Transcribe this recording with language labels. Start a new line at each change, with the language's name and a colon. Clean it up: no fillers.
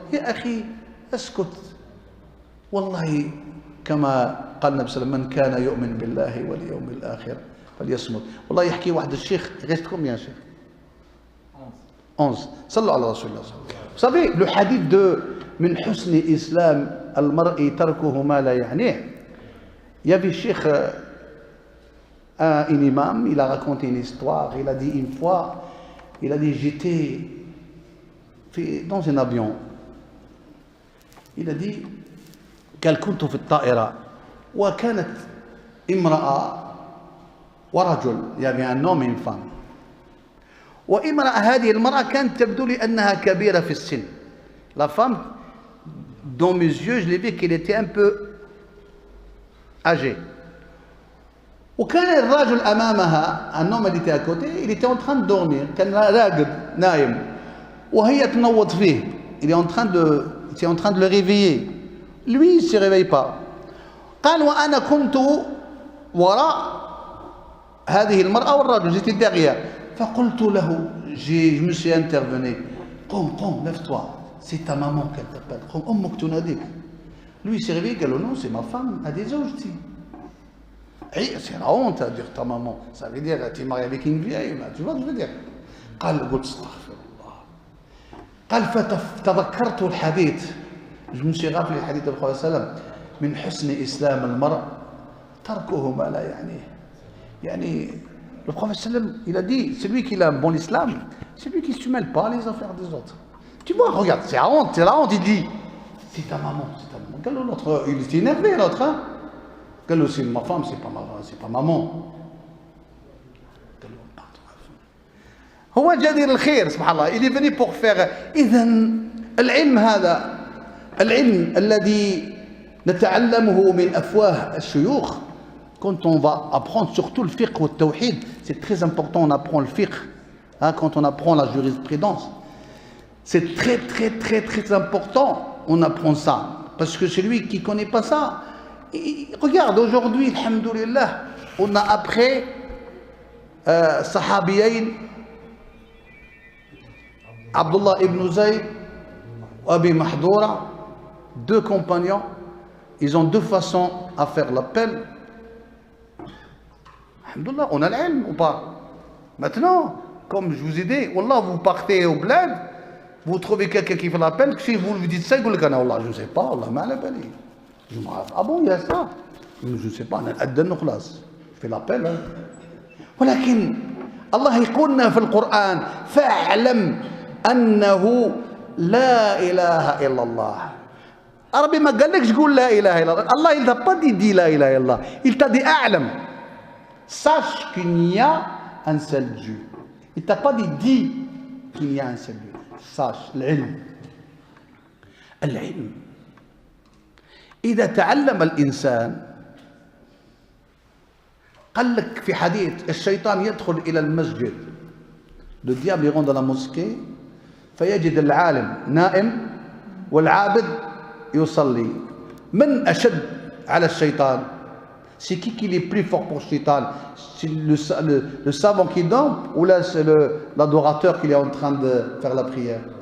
Arabic: يا أخي اسكت، والله كما قال النبي صلى الله عليه وسلم من كان يؤمن بالله واليوم الآخر فليصمت. والله يحكي واحد الشيخ غيستكم يا شيخ 11 صلوا على رسول الله.
French: Vous savez le hadith de
Arabic: من حسن إسلام المرء تركه ما لا يعنيه.
French: Il y avait Cheikh un imam, il a raconté une histoire. Il a dit une fois, il a dit j'étais dans un avion. Il a dit
Arabic: قال كنت في الطائرة وكانت امرأة ورجل، يعني
French: un homme et une femme.
Arabic: وامرأة هذه المرأة كانت تبدو لي أنها كبيرة في السن.
French: La femme, dans mes yeux, je l'ai vu qu'elle était un peu âgée.
Arabic: وكان الرجل أمامها،
French: un homme اللي était à côté, il était en train de dormir،
Arabic: كان راقد نايم وهي تنوض فيه.
French: Il est en train de le réveiller. Lui, il ne se réveille pas.
Arabic: قال وأنا كنت وراء هذه المرأة والرجل،
French: j'étais derrière.
Arabic: فقلت له،
French: je me suis intervenu. قم lève-toi، c'est ta maman qu'elle t'appelle.
Arabic: قم أمك تناديك.
French: Lui, il s'est réveillé, il a dit non, c'est ma femme, à des زوجتي. C'est la honte à dire ta maman. Ça veut dire, tu es marié avec une vieille, tu vois ce que je veux dire.
Arabic: قال قلت استغفر الله. قال فتذكرت الحديث.
French: Je me suis rappelé le hadith du Prophète sallam.
Arabic: من حسن إسلام المرء تركه ما لا يعنيه.
French: يعني le Prophète sallam, il a dit, celui qui a un bon islam, c'est lui qui ne se mêle pas les affaires des autres. Tu vois, regarde, c'est la honte, il dit, c'est ta maman, c'est ta maman. Quel l'autre, il était énervé l'autre, hein. Quel aussi, ma femme, c'est pas maman.
Arabic: هو جدير الخير سبحان الله.
French: Il est venu pour faire.
Arabic: إذن العلم هذا العلم الذي نتعلمه من أفواه الشيوخ.
French: Quand on va apprendre surtout le fiqh ou le tawhid, c'est très important, on apprend le fiqh. Hein, quand on apprend la jurisprudence, c'est très très très très important, on apprend ça. Parce que celui qui ne connaît pas ça, regarde, aujourd'hui, alhamdoulilah, on a après sahabiyin, Abdullah ibn Zayd, Abi Mahdoura, deux compagnons, ils ont deux façons à faire l'appel. Alhamdoulilah, on a l'ilm ou pas? Maintenant, comme je vous ai dit, Wallah, vous partez au bled, vous trouvez quelqu'un qui fait l'appel, si vous lui dites ça, il vous le dit, Wallah, je ne sais pas, Wallah,
Arabic: ma la bali.
French: Je me rappelle, ah bon, il y a ça? Je ne sais pas, je fais l'appel.
Arabic: ولكن الله يقولنا في القرآن فاعلم أنه لا إله إلا الله. ربي ما قال لكش قول لا إله إلا الله.
French: Allah, il t'a pas dit la ilaha illallah. Il t'a dit أعلم. Sache qu'il n'y a un seul Dieu. Il t'a pas dit qu'il y a un seul Dieu. sache العلم. العلم إذا تعلم الإنسان قال لك في حديث الشيطان يدخل إلى المسجد. Le diable rentre dans la mosquée
Arabic: فيجد العالم نائم والعابد يصلي. من أشد على الشيطان؟
French: C'est qui est plus fort pour le shaitan? C'est le savant qui dort ou là c'est l'adorateur qui est en train de faire la prière?